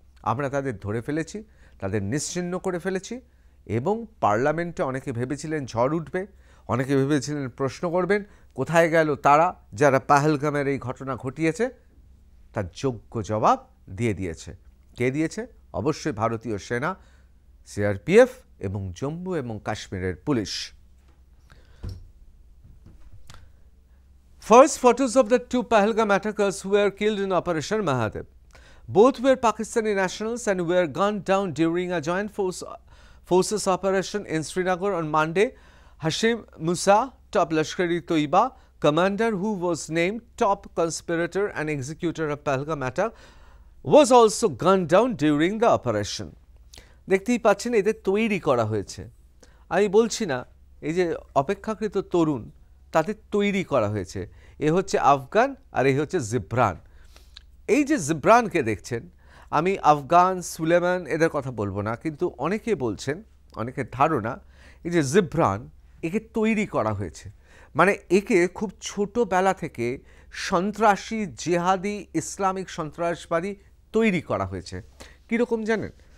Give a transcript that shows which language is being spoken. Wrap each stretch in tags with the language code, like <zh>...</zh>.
<bn>আমরা তাদের ধরে ফেলেছি, তাদের নিশ্চিহ্ন করে ফেলেছি এবং পার্লামেন্টে অনেকে ভেবেছিলেন ঝড় উঠবে, অনেকে ভেবেছিলেন প্রশ্ন করবেন কোথায় গেল তারা যারা পাহেলগামের এই ঘটনা ঘটিয়েছে। তার যোগ্য জবাব দিয়ে দিয়েছে। কে দিয়েছে? অবশ্যই ভারতীয় সেনা, সিআরপিএফ এবং জম্মু এবং কাশ্মীরের police.</bn> <en>First photos of the 2 Pahalgam attackers who were killed in Operation Mahadev. Both were Pakistani nationals and were gunned down during a joint forces operation in Srinagar on Monday. Hashim Musa, top Lashkar-e-Taiba commander who was named top conspirator and executor of Pahalgam attack, was also gunned down during the operation.</en> <bn>দেখতেই পাচ্ছেন এদের তৈরি করা হয়েছে। আমি বলছি না এই যে অপেক্ষাকৃত তরুণ তাদের তৈরি করা হয়েছে। এ হচ্ছে আফগান আর এই হচ্ছে জিব্রান। এই যে জিব্রানকে দেখছেন, আমি আফগান, সুলেমান এদের কথা বলবো না, কিন্তু অনেকে বলছেন, অনেকের ধারণা এই যে জিব্রান, একে তৈরি করা হয়েছে, মানে একে খুব ছোটোবেলা থেকে সন্ত্রাসী, জেহাদি, ইসলামিক সন্ত্রাসবাদী তৈরি করা হয়েছে। কীরকম জানেন?</bn>